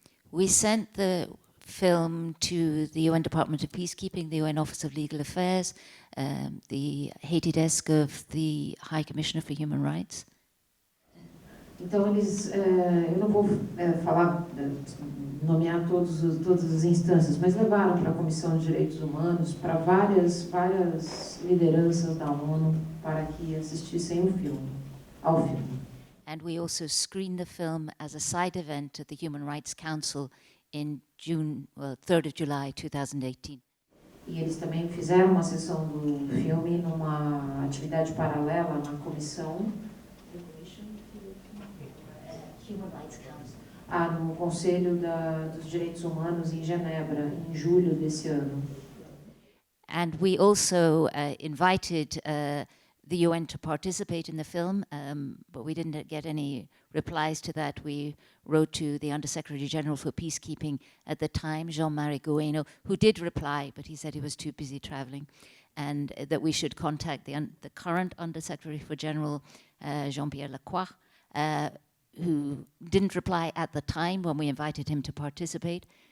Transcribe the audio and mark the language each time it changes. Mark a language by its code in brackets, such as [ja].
[en] We sent the film to the UN Department of Peacekeeping, the UN Office of Legal Affairs, the Haiti desk of the High Commissioner for Human Rights. [pt] Então, eles, eu não vou falar, nomear todas as instâncias, mas levaram para a Comissão de Direitos Humanos, para várias lideranças da ONU, para que assistissem ao filme. [en] And we also screened the film as a side event at the Human Rights Council in 3rd of July 2018. [pt] E eles também fizeram uma sessão do filme numa atividade paralela na comissão [en] Human Rights Council. [pt] No Conselho dos Direitos Humanos em Genebra, em julho desse ano. [en] And we also invited the UN to participate in the film, but we didn't get any replies to that. We wrote to the Undersecretary General for Peacekeeping at the time, Jean-Marie Guéno, who did reply, but he said he was too busy traveling, and that we should contact the current Undersecretary for General, Jean-Pierre Lacroix, who didn't reply at the time when we invited him to participate.